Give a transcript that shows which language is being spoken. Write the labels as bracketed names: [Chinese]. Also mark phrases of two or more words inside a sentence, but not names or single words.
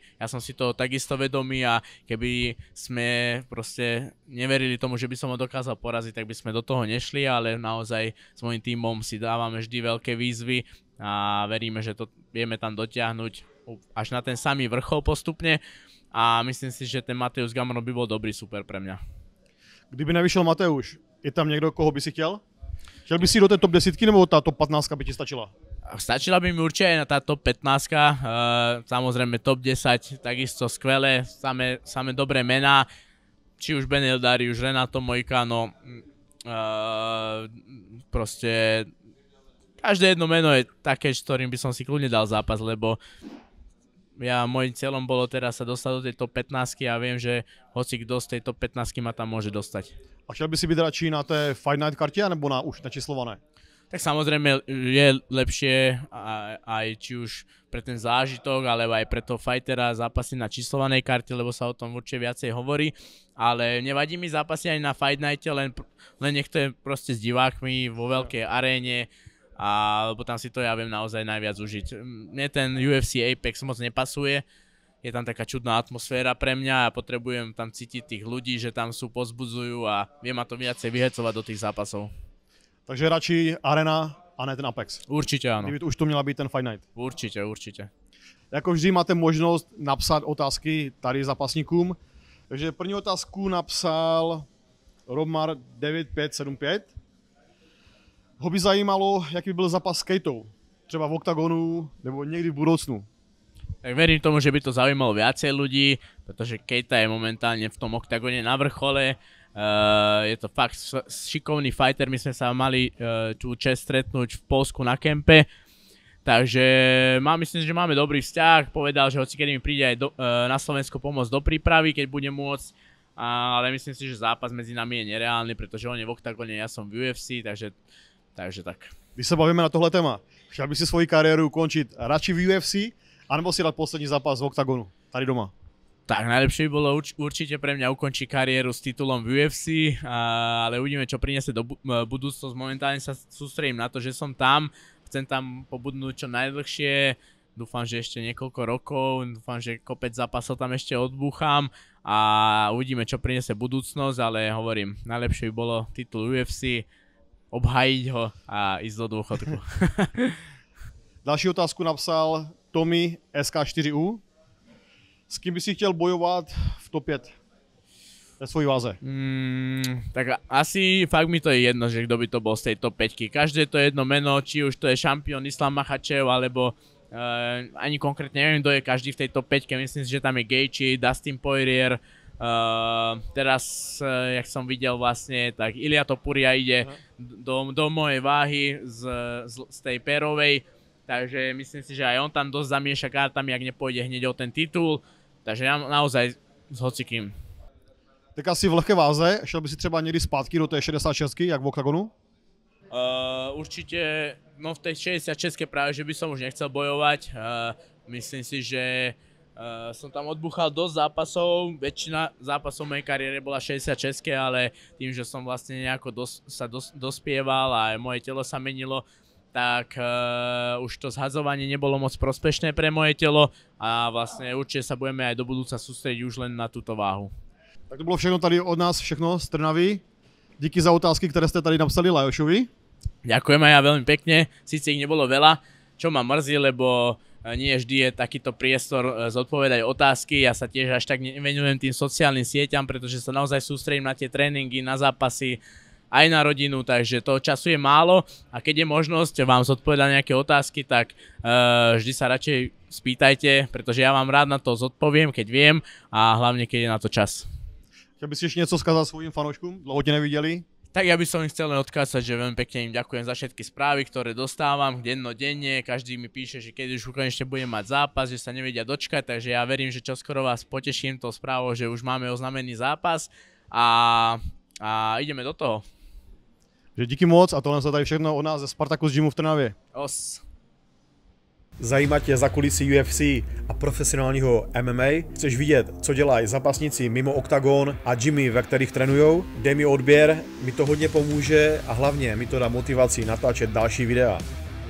[Slovak] Ja som si toho takisto vedomý a keby sme proste neverili tomu, že by som ho dokázal poraziť, tak by sme do toho nešli, ale naozaj s môjim tímom si dávame vždy veľké výzvy a veríme, že to vieme tam dotiahnuť až na ten samý vrchol postupne a myslím si, že ten Mateusz Gamrot by bol dobrý super pre mňa. [Czech] Kdyby nevyšel Mateusz, je tam někdo, koho by si chtěl? Chtěl by si do té top 10 nebo ta top 15 by ti stačila? [Slovak] Stačila by mi určite aj na tá top 15, samozrejme top 10, takisto skvelé, samé dobré mená, či už Beneil Dariush, Renato Moicano, proste každé jedno meno je také, s ktorým by som si kľudne dal zápas, lebo môjim cieľom bolo teraz sa dostať do tej top 15 a viem, že hoci kto z tej top 15 ma tam môže dostať. [Czech] A chtěl by si být radši na té Fight Night kartě, nebo už načíslované? [Slovak] Tak samozrejme je lepšie aj či už pre ten zážitok, alebo aj pre toho fightera zápasy na číslovanej karte, lebo sa o tom určite viacej hovorí, ale nevadí mi zápasy aj na Fight Nighte, len nech to je proste s divákmi vo veľkej aréne, lebo tam si to ja viem naozaj najviac užiť. Mne ten UFC Apex moc nepasuje, je tam taká čudná atmosféra pre mňa a potrebujem tam cítiť tých ľudí, že tam sú, pozbudzujú a viem ma to viacej vyhecovať do tých zápasov. [Czech] Takže radši arena a ne ten Apex. [Slovak] Určite áno. [Czech] Kdyby už to měla být ten Fight Night. [Slovak] Určite. [Czech] Jako vždy máte možnost napsat otázky tady zápasníkům. Takže první otázku napsal Romar 9575. Ho by zajímalo, jaký by byl zápas s Kejtou. Třeba v oktagonu, nebo někdy v budoucnu. [Slovak] Tak verím tomu, že by to zaujímalo viacej ľudí, pretože Keita je momentálne v tom oktagone na vrchole. Je to fakt šikovný fighter, my sme sa mali tú čest stretnúť v Poľsku na kempe. Takže myslím, že máme dobrý vzťah, povedal, že hoci kedy mi príde aj na Slovensko pomôcť do prípravy, keď bude môcť. Ale myslím si, že zápas medzi nami je nereálny, pretože on je v oktagone, ja som v UFC, takže tak. [Czech] Když se bavíme na tohle téma, chtěl by si svoji kariéru ukončit radši v UFC, anebo si dať poslední zápas v oktagonu, tady doma? [Slovak] Tak najlepšie by bolo určite pre mňa ukončiť kariéru s titulom v UFC, ale uvidíme, čo priniesie do budúcnosť. Momentálne sa sústredím na to, že som tam, chcem tam pobudnúť čo najdlhšie, dúfam, že ešte niekoľko rokov, dúfam, že kopec zápasov tam ešte odbúcham a uvidíme, čo priniesie budúcnosť, ale hovorím, najlepšie by bolo titul UFC, obhajiť ho a ísť do dôchodku. [Czech] Další otázku napsal Tommy SK4U. S kým by si chtěl bojovat v top 5 ve svojí váze? [Slovak] Tak asi fakt mi to je jedno, že kto by to bol z tej top 5. Každé to jedno meno, či už to je šampión Islam Makhachev, alebo ani konkrétne neviem, kto je každý v tej top 5. Myslím si, že tam je Gaethje, Dustin Poirier. Teraz, jak som videl vlastne, tak Ilia Topuria ide do mojej váhy z tej pérovej. Takže myslím si, že aj on tam dosť zamieša kartami, ak nepôjde hneď o ten titul. Takže ja naozaj s hocikým. [Czech] Tak asi v lehké váze, šel by si třeba někdy zpátky do té 66, jak v oktagonu? [Slovak] Určite, no v tej 66 práve, že by som už nechcel bojovať. Myslím si, že som tam odbúchal dosť zápasov, väčšina zápasov v mojej kariére bola 66, ale tým, že som vlastne nejako dospieval a moje telo sa menilo, tak už to zhadzovanie nebolo moc prospešné pre moje telo a vlastne určite sa budeme aj do budúca sústrediť už len na túto váhu. [Czech] Tak to bylo všechno tady od nás, všechno z Trnavy. Díky za otázky, které jste tady napsali Lajošovi. [Slovak] Ďakujem aj ja veľmi pekne, síce ich nebolo veľa, čo ma mrzí, lebo nie vždy je takýto priestor zodpovedať otázky. Ja sa tiež až tak nevenujem tým sociálnym sieťam, pretože sa naozaj sústredím na tie tréningy, na zápasy, aj na rodinu, takže toho času je málo a keď je možnosť vám zodpovedať nejaké otázky, tak vždy sa radšej spýtajte, pretože ja vám rád na to zodpoviem, keď viem a hlavne keď je na to čas. [Czech] Chtěl bys ještě něco skázat svojim fanouškům? Dlouho tě neviděli? [Slovak] Tak ja by som im chcel len odkázať, že veľmi pekne im ďakujem za všetky správy, ktoré dostávam dennodenne. Každý mi píše, že keď už konečne budem mať zápas, že sa nevedia dočkať, takže ja verím, že čoskoro vás poteším tou správou, že už máme oznámený zápas a ideme do toho. [Czech] Že díky moc a tohle se tady všechno od nás ze Spartacus Gymu v Trnavě. Zajímá tě za kulisy UFC a profesionálního MMA? Chceš vidět, co dělají zápasníci mimo oktagon a gymy, ve kterých trénujou? Dej mi odběr, mi to hodně pomůže a hlavně mi to dá motivaci natáčet další videa.